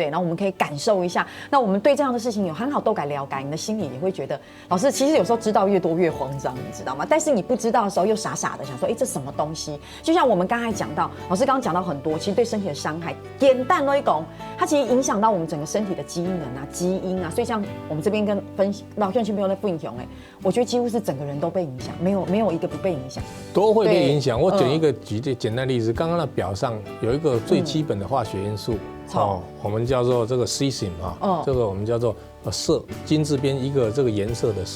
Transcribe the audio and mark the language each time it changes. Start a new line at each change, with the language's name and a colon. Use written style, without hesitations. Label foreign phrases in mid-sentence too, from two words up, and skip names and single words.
Chinese: 然後我們可以感受一下，那我們對這樣的事情有很好都敢了解，你的心裡也會覺得，老師其實有時候知道越多越慌張，你知道嗎？但是你不知道的時候又傻傻的想說，這什麼東西？就像我們剛才講到，老師剛剛講到很多，其實對身體的傷害，簡單來講，它其實影響到我們整個身體的機能啊、基因啊，所以像我們這邊跟分到到用亲朋友的不影响我觉得几乎是整个人都被影响，没有一个不被影响，都会被影响。我举一个简单例子，刚刚的表上有一个最基本的化学元素，我们叫做这个 cesium 这个我们叫做铯，金字边一个这个颜色的铯。